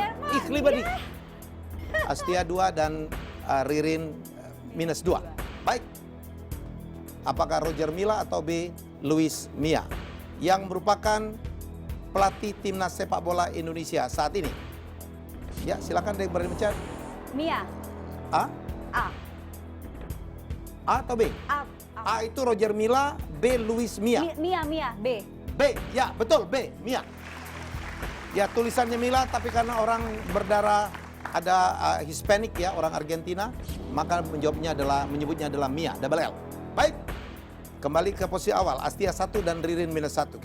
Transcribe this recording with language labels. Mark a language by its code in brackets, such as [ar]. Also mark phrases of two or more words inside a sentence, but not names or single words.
[de] Ich liebe dich. [id] Astia 2 dan Ririn minus 2. Baik. Apakah Roger Milla atau B Luis Mia yang merupakan pelatih timnas sepak bola Indonesia saat ini? Ya, silakan dari berani mencari. Mia. A? A. A atau B? A. A itu Roger Milla, B Luis Mia. Mia. B. B, ya betul, B, Mia. Ya, tulisannya Milla, tapi karena orang berdarah ada Hispanic ya, orang Argentina, maka menyebutnya adalah Mia, [en] double L. [id] Baik, kembali ke posisi awal, Astia 1 dan Ririn minus 1.